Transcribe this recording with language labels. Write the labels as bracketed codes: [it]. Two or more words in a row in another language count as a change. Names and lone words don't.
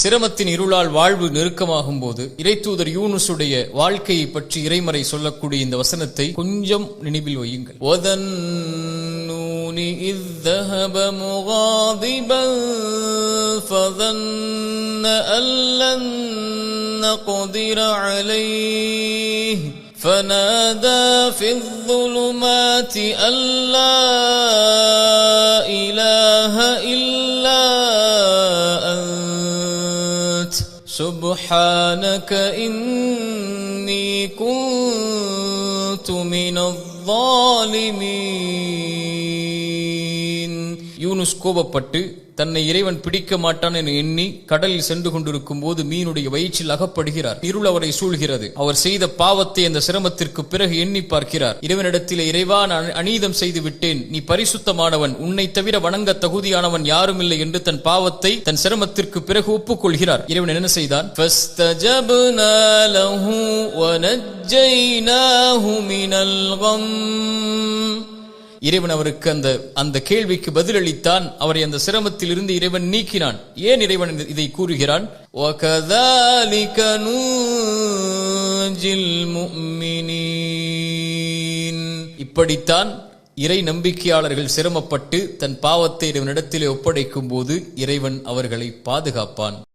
[ta] சிரமத்தின் இருளால் வாழ்வு நெருக்கமாகும் போது இறைத்தூதர் யூனுசுடைய வாழ்க்கையை பற்றி இறைமறை சொல்லக்கூடிய இந்த வசனத்தை கொஞ்சம் நினைவில் வையுங்கள். [ar] إذ ذهب مغاضبا فظن أن لن نقدر عليه فنادى في الظلمات أن لا إله إلا أنت سبحانك إني كنت من الظالمين. [ta] யூனுஸ் கோபப்பட்டு தன்னை இறைவன் பிடிக்க மாட்டான் என எண்ணி கடலில் சென்று கொண்டிருக்கும் போது மீனுடைய வயிற்றில் அகப்படுகிறார். இருள் அவரை சூழ்கிறது. அவர் செய்த பாவத்தை அந்த சிரமத்திற்கு பிறகு எண்ணி பார்க்கிறார். இறைவனிடத்திலே, இறைவா, நான் அநீதம் செய்து விட்டேன், நீ பரிசுத்தமானவன், உன்னை தவிர வணங்க தகுதியானவன் யாரும் இல்லை என்று தன் பாவத்தை தன் சிரமத்திற்கு பிறகு ஒப்புக்கொள்கிறார். இறைவன் என்ன செய்தான்? [ar] فَاسْتَجَبْنَا لَهُ وَنَجَّيْنَاهُ مِنَ الْغَمِّ. [ta] இறைவன் அவருக்கு அந்த கேள்விக்கு பதிலளித்தான். அவரை அந்த சிரமத்தில் இருந்து இறைவன் நீக்கினான். ஏன் இறைவன் இதை கூறுகிறான்? [ar] وَكَذَلِكَ نُنْجِي الْمُؤْمِنِينَ. [ta] இப்படித்தான் இறை நம்பிக்கையாளர்கள் சிரமப்பட்டு தன் பாவத்தை இறைவனிடத்திலே ஒப்படைக்கும் போது இறைவன் அவர்களை பாதுகாப்பான்.